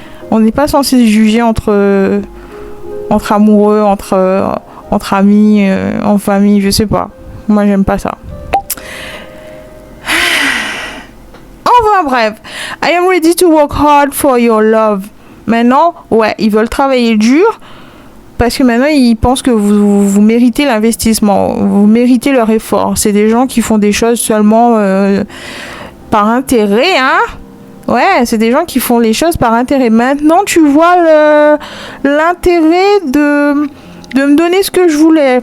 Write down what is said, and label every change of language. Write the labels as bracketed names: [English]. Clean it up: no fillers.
[French] On n'est pas censé juger entre amoureux, entre amis, en famille, je sais pas. Moi, j'aime pas ça. Enfin bref, [English] I am ready to work hard for your love. [French] Maintenant, ouais, ils veulent travailler dur parce que maintenant ils pensent que vous méritez l'investissement, vous méritez leur effort. C'est des gens qui font des choses seulement par intérêt, hein. Ouais, c'est des gens qui font les choses par intérêt. Maintenant, tu vois l'intérêt de me donner ce que je voulais.